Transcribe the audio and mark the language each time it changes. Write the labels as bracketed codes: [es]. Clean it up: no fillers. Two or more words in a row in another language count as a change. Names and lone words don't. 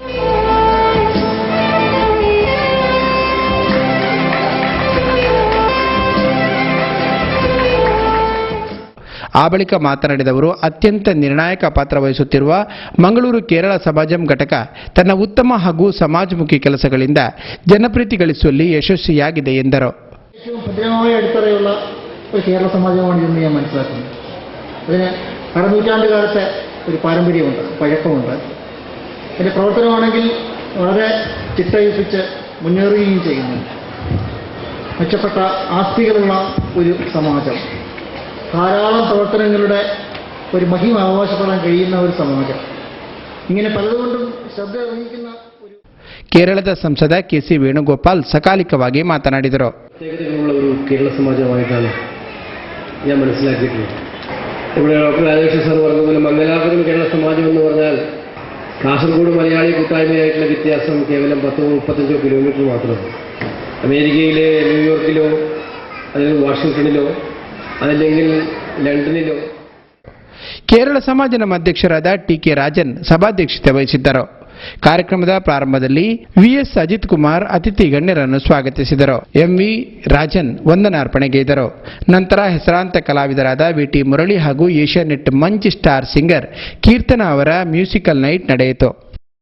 [kn] ಆ ಬಳಿಕ ಮಾತನಾಡಿದವರು, ಅತ್ಯಂತ ನಿರ್ಣಾಯಕ ಪಾತ್ರ ವಹಿಸುತ್ತಿರುವ ಮಂಗಳೂರು ಕೇರಳ ಸಮಾಜಂ ಘಟಕ ತನ್ನ ಉತ್ತಮ ಹಾಗೂ ಸಮಾಜಮುಖಿ ಕೆಲಸಗಳಿಂದ ಜನಪ್ರೀತಿ ಗಳಿಸುವಲ್ಲಿ ಯಶಸ್ವಿಯಾಗಿದೆ ಎಂದರು. [ml] ഭദ്രമായ അടിത്തറയുള്ള ഒരു കേരള സമാജമാണ് ഇന്ന് ഞാൻ മനസ്സിലാക്കുന്നത്. അതിന് അരനൂറ്റാണ്ടുകാലത്തെ ഒരു പാരമ്പര്യമുണ്ട്, പഴക്കമുണ്ട്. അതിൻ്റെ പ്രവർത്തനമാണെങ്കിൽ വളരെ ചിട്ടയിപ്പിച്ച് മുന്നേറുകയും ചെയ്യുന്നു. മെച്ചപ്പെട്ട ആസ്തികളുള്ള ഒരു സമാജം, ധാരാളം പ്രവർത്തനങ്ങളുടെ ഒരു മഹിമ അവകാശപ്പെടാൻ കഴിയുന്ന ഒരു സമാജം, ഇങ്ങനെ പലതുകൊണ്ടും ശ്രദ്ധ വഹിക്കുന്ന ഒരു [kn] ಕೇರಳದ ಸಂಸದ ಕೆಸಿ ವೇಣುಗೋಪಾಲ್ ಸಕಾಲಿಕವಾಗಿ ಮಾತನಾಡಿದರು. [ml] പ്രത്യേകതകളുള്ള ഒരു കേരള സമാജമായിട്ടാണ് ഞാൻ മനസ്സിലാക്കിയിട്ടുള്ളത്. ഇവിടെ ഡോക്ടർ രാജേഷ് സാർ പറഞ്ഞതുപോലെ മംഗലാപുരം കേരള സമാജം എന്ന് പറഞ്ഞാൽ കാസർഗോഡ് മലയാളി കൂട്ടായ്മയായിട്ടുള്ള വ്യത്യാസം കേവലം 10-35 കിലോമീറ്റർ മാത്രമാണ്. അമേരിക്കയിലെ ന്യൂയോർക്കിലോ അല്ലെങ്കിൽ വാഷിംഗ്ടണിലോ അതല്ലെങ്കിൽ ಲಂಡನ್ನಿಲೋ. [kn] ಕೇರಳ ಸಮಾಜದ ಅಧ್ಯಕ್ಷರಾದ ಟಿ.ಕೆ. ರಾಜನ್ ಸಭಾಧ್ಯಕ್ಷತೆ ವಹಿಸಿದ್ದರು. ಕಾರ್ಯಕ್ರಮದ ಪ್ರಾರಂಭದಲ್ಲಿ ವಿಎಸ್ ಅಜಿತ್ ಕುಮಾರ್ ಅತಿಥಿ ಗಣ್ಯರನ್ನು ಸ್ವಾಗತಿಸಿದರು. ಎಂವಿ ರಾಜನ್ ವಂದನಾರ್ಪಣೆಗೈದರು. ನಂತರ ಹೆಸರಾಂತ ಕಲಾವಿದರಾದ ವಿಟಿ ಮುರಳಿ ಹಾಗೂ ಏಷ್ಯಾನೆಟ್ ಮಂಚ್ ಸ್ಟಾರ್ ಸಿಂಗರ್ ಕೀರ್ತನಾ ಅವರ [en] musical night [kn] ನಡೆಯಿತು.